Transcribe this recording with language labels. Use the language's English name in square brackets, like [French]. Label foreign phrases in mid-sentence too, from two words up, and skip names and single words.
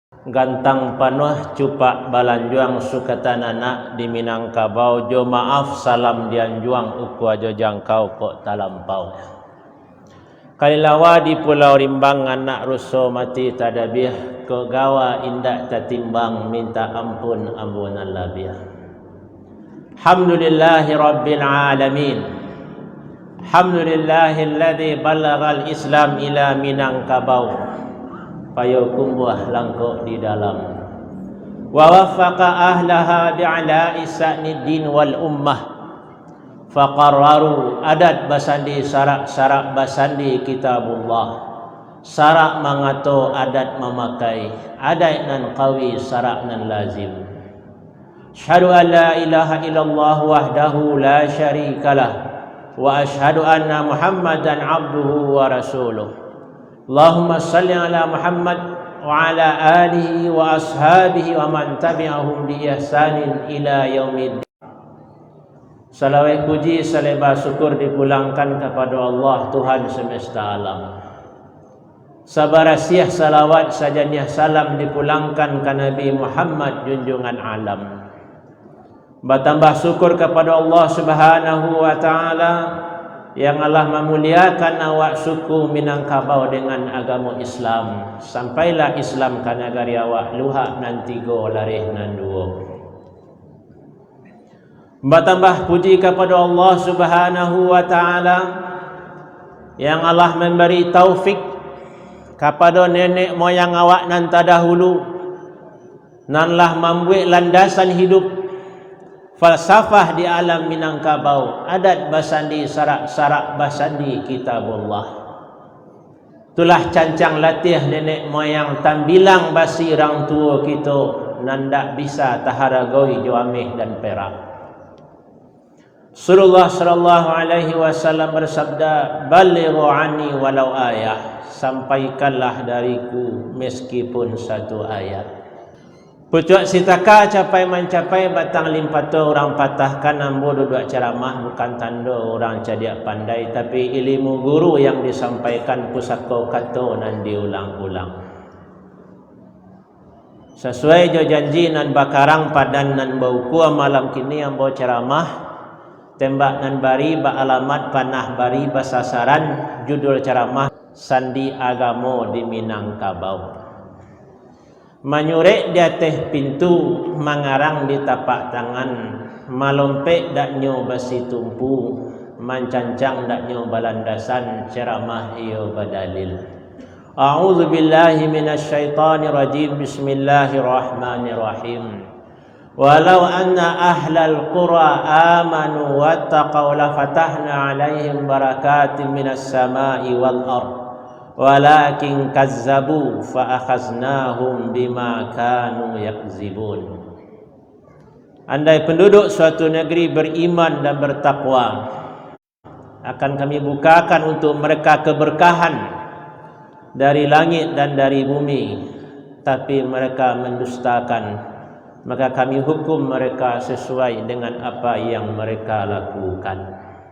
[Minangkabau] gantang panuh cupak balanjuang sukatanana di Minangkabau jo maaf salam dianjuang uku ajo jangkau kok talampau. Kalilawa di Pulau Rimbang anak ruso mati tadabih ke gawa indak tatimbang minta ampun ampunan labiah. [Arabic] الحمد لله رب العالمين. الحمد لله الذي بلغ الإسلام إلى Minangkabau. [Minangkabau] Payo kumbuh langkok di dalam. [Arabic] ووفق أهلها بإعلاء شأن الدين والأمة. [Minangkabau] Faqarraru adat basandi sarak-sarak basandi kitabullah. Sarak mangato adat memakai. Adat nan qawi sarak nan lazim. [Arabic] أشهد أن لا إله إلا الله وحده لا شريك له. وأشهد أن محمدا عبده ورسوله. اللهم صل على محمد وعلى آله وأصحابه ومن تبعهم بإحسان إلى يوم الدين. [Minangkabau] Salawat puji salebah syukur dipulangkan kepada Allah Tuhan semesta alam. Sabarasiah salawat sajaniah salam dipulangkan ke Nabi Muhammad junjungan alam. [Indonesian] Bertambah syukur kepada Allah [Arabic] سبحانه وتعالى [Indonesian] yang Allah memuliakan awak suku Minangkabau dengan agama Islam. [Minangkabau] Sampailah Islam ka negari awak luhak nan tiga larih nan dua. [Indonesian] Bertambah puji kepada Allah [Arabic] سبحانه وتعالى [Indonesian] yang Allah memberi taufik kepada nenek moyang awak nan terdahulu nanlah membuat landasan hidup falsafah di alam Minangkabau, [Minangkabau] adat basandi sarak-sarak basandi kitabullah. Itulah cancang latih nenek moyang tambilang basi orang tua kita nandak bisa taharagoi juamih dan perak. [Indonesian] Rasulullah [Arabic] صلى الله عليه وسلم [Indonesian] bersabda, [Arabic] "بلغوا عني ولو آية." [Indonesian] Sampaikanlah dariku meskipun satu ayat. [Minangkabau] Pucuk sitaka capai mencapai batang limpato orang patahkan ambo duduk ceramah bukan tanda orang cadiak pandai, tapi ilmu guru yang disampaikan pusaka kata nan diulang-ulang. Sesuai jo janji nan bakarang padan nan bauku malam kini ambo ceramah tembak nan bari ba alamat panah bari basasaran judul ceramah sandi agamo di Minangkabau. Manyurek di atas pintu, mangarang di tapak tangan, malompek dak nyo basi tumpu, mancancang dak nyo balandasan, ceramah iyo badalil. [Arabic] أعوذ بالله من الشيطان الرجيم. بسم الله الرحمن الرحيم. ولو أن أهل القرى آمنوا واتقوا لفتحنا عليهم بركات من السماء والأرض. ولكن كذبوا فأخذناهم بما كانوا يكذبون. [Indonesian] Andai penduduk suatu negeri beriman dan bertakwa, akan kami bukakan untuk mereka keberkahan dari langit dan dari bumi, tapi mereka mendustakan, maka kami hukum mereka sesuai dengan apa yang mereka lakukan.